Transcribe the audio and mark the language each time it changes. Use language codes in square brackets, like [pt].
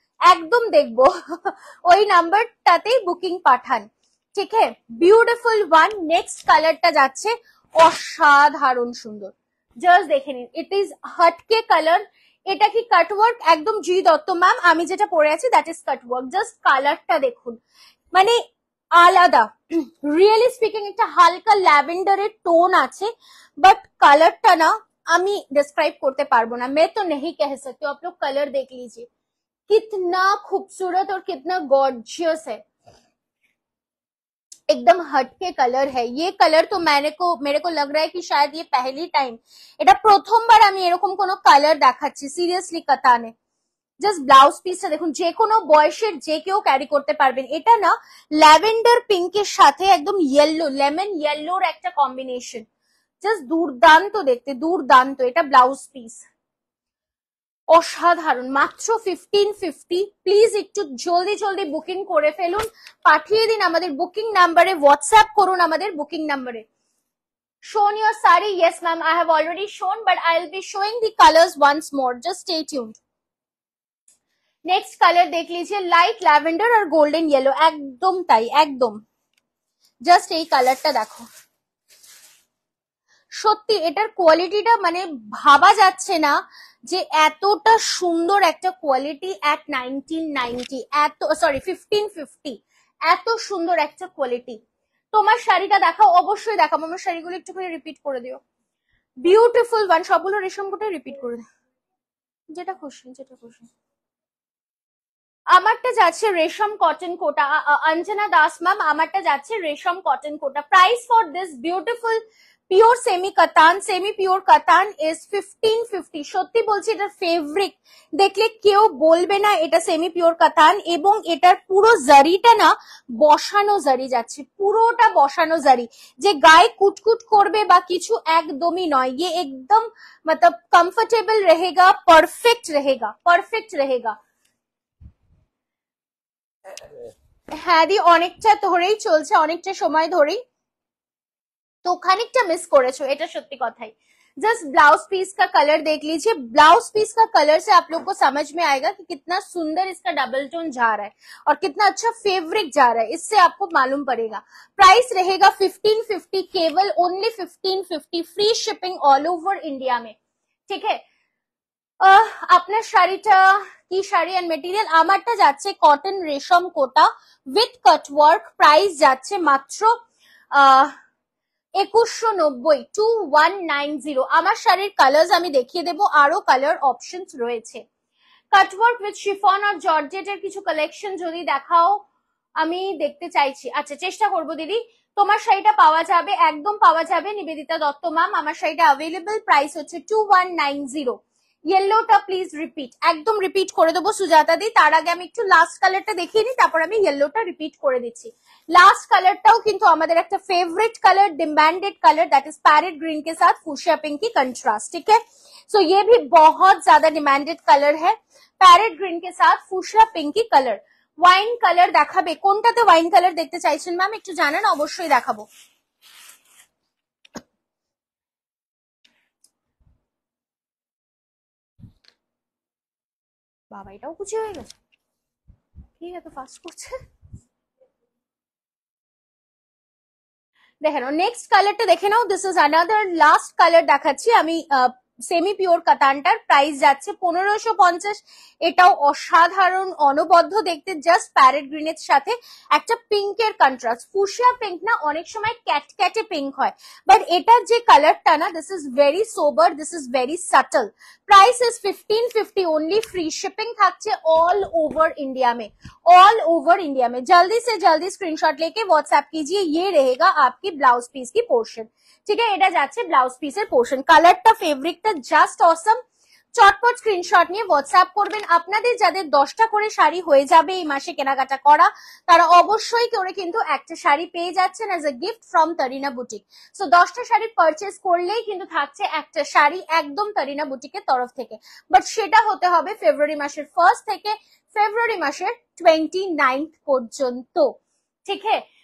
[bn] একদম দেখবো ওই নাম্বারটাতেই বুকিং পাঠান, ঠিক আছে। Beautiful one. নেক্সট কালারটা যাচ্ছে অসাধারণ সুন্দর, জাস্ট দেখে নিন, ইট ইজ হটকে কালার। এটা কি কাটওয়ার্ক? একদম জি দত্ত ম্যাম, আমি যেটা পরে আছি দ্যাট ইজ কাটওয়ার্ক। জাস্ট কালারটা দেখুন, মানে আলাদা। রিয়েলি স্পিকিং একটা হালকা ল্যাভেন্ডারের টোন আছে, বাট কালারটা না আমি ডিসক্রাইব করতে পারবো না, [hi] मैं तो नहीं कह सकती हूँ। आप लोग कलर देख लीजिए, कितना खूबसूरत और कितना गॉर्जियस है, एकदम हटके कलर है ये। कलर तो मेरे को लग रहा है कि शायद ये पहली टाइम, [bn] এটা প্রথমবার আমি এরকম কোনো কালার দেখাচ্ছি সিরিয়াসলি কাতানে। জাস্ট ব্লাউজ পিসটা দেখুন, যে কোনো বয়সের যে কেউ ক্যারি করতে পারবেন। এটা না ল্যাভেন্ডার পিঙ্কের সাথে একদম ইয়েলো, লেমন ইয়েলোর একটা কম্বিনেশন, জাস্ট দুর্দান্ত দেখতে, দুর্দান্ত। এটা ব্লাউজ পিস, অসাধারণ। মাত্র 1550। প্লিজ একটু জলদি জলদি বুকিং করে ফেলুন, পাঠিয়ে দিন আমাদের বুকিং নাম্বারে, হোয়াটসঅ্যাপ করুন আমাদের বুকিং নাম্বারে। [en] shown your sari? Yes ma'am, I have already shown, but I'll be showing the colors once more, just stay tuned। [bn] Next colour দেখ লিজিয়ে, লাইট ল্যাভেন্ডার আর গোল্ডেন ইয়েলো, একদম তাই, একদম। জাস্ট এই কালারটা দেখো, সত্যি এটার কোয়ালিটিটা মানে ভাবা যাচ্ছে না যে এতটা সুন্দর একটা কোয়ালিটি [en] at 1990, [bn] এত সরি 1550, এত সুন্দর একটা কোয়ালিটি। তোমার শাড়িটা দেখাও, অবশ্যই দেখাবো। আমার শাড়িগুলো একটু করে রিপিট করে দিও। বিউটিফুল ওয়ান, সবগুলো রেশম কোটায় রিপিট করে দিও, যেটা খুশি যেটা খুশি। আমারটা যাচ্ছে রেশম কটন কোটা, অঞ্জনা দাস ম্যাম, আমারটা যাচ্ছে রেশম cotton quota. [en] Price for this beautiful pure semi katan, semi pure katan is 1550। [bn] সত্যি বলছি, এটা ফেব্রিক দেখলে কেউ বলবে না এটা সেমি পিওর কাতান। এবং এটার পুরো জারিটা না বসানো জারি যাচ্ছে, পুরোটা বসানো জারি, যে গায়ে কুটকুট করবে বা কিছু একদমই নয়। [hi] ये एकदम मतलब कंफर्टेबल रहेगा, परफेक्ट रहेगा, परफेक्ट रहेगा। [bn] হ্যাঁ দি, অনেকটা ধরেই চলছে, অনেকটা সময় ধরেই, তো খানিকটা মিস করেছো, এটা সত্যি কথাই। [hi] जस्ट ब्लाउज पीस का कलर देख लीजिए, ब्लाउज पीस का कलर से आप लोग को समझ में आएगा कि कितना सुंदर इसका डबल टोन जा रहा है और कितना अच्छा फेब्रिक जा रहा है, इससे आपको मालूम पड़ेगा। प्राइस रहेगा 1550, केवल only 1550, free shipping all over India में, ठीक है। [bn] আপনার শাড়িটা কি শাড়ি এন্ড মেটেরিয়াল? আমারটা যাচ্ছে কটন রেশম কোটা উইথ কাটওয়ার্ক। প্রাইস যাচ্ছে মাত্র 2190, 2190। আমার শাড়ির কালার্স আমি দেখিয়ে দেবো, আরো কালার অপশনস রয়েছে। কাটওয়ার্ক উইথ শিফন আর জর্জেটের কিছু কালেকশন যদি দেখাও, আমি দেখতে চাইছি। আচ্ছা, চেষ্টা করবো দিদি। তোমার শাড়িটা পাওয়া যাবে, একদম পাওয়া যাবে নিবেদিতা দত্ত ম্যাম, আমার শাড়িটা অ্যাভেলেবল। প্রাইস হচ্ছে 2190। ইয়েলোটা প্লিজ রিপিট, একদম রিপিট করে দেবো সুজাতা দি। তার আগে আমি একটু লাস্ট কালারটা দেখিয়ে নিই, তারপর আমি ইয়েলোটা রিপিট করে দিচ্ছি। [hi] लास्ट [bn] কালারটাও কিন্তু আমাদের একটা [hi] favourite colour, demanded colour, that is parrot green के साथ फुशिया पिंक की कंट्रास्ट, ठीक है। सो ये भी बहुत ज्यादा डिमांडेड कलर है, पैरेट ग्रीन के साथ फुशिया पिंक की कलर। [bn] ওয়াইন কালার দেখাবে? কোনটাতে ওয়াইন কালার দেখতে চাইছেন ম্যাম একটু জানান, অবশ্যই দেখাবো। বাবা, এটাও কুচি হয়ে গেছে, ঠিক আছে, ফাস্ট করছে। দেখে নাও নেক্সট কালারটা, দেখে নাও, [en] this is another last colour [bn] দেখাচ্ছি আমি। সেমি পিওর কাতানটার প্রাইস যাচ্ছে 1550। এটাও অসাধারণ অনবদ্য দেখতে, জাস্ট প্যারেট গ্রিনের সাথে একটা পিঙ্কের কন্ট্রাস্ট। ফুশিয়া পিঙ্ক না অনেক সময় ক্যাটক্যাটে পিঙ্ক হয়, বাট এটার যে কালারটা না, [en] This is very sober, this is very subtle. [hi] Price is 1550 only, free shipping থাকছে ऑल ओवर इंडिया में, ऑल ओवर इंडिया में। जल्दी से जल्दी स्क्रीनशॉट लेके व्हाट्सएप कीजिए, ये रहेगा आपकी ब्लाउज पीस की पोर्शन, ठीक है। [bn] এটা যাচ্ছে ব্লাউজ পিসের পোর্শন। কালারটা ফেব্রিকটা জাস্ট অসম। চটপট স্ক্রিনশট নিয়ে হোয়াটসঅ্যাপ করবেন। আপনাদের যাদের 10টা করে শাড়ি হয়ে যাবে এই মাসে কেনাকাটা করা, তারা অবশ্যই করে কিন্তু একটা শাড়ি পেয়ে যাচ্ছেন [en] as a gift from [bn] তারিনা boutique. So 10টা শাড়ি পারচেস করলেই কিন্তু থাকছে একটা শাড়ি একদম তারিনা বুটিকের তরফ থেকে, বাট সেটা হতে হবে ফেব্রুয়ারি মাসের 1st থেকে ফেব্রুয়ারি মাসের 29 পর্যন্ত, ঠিক আছে।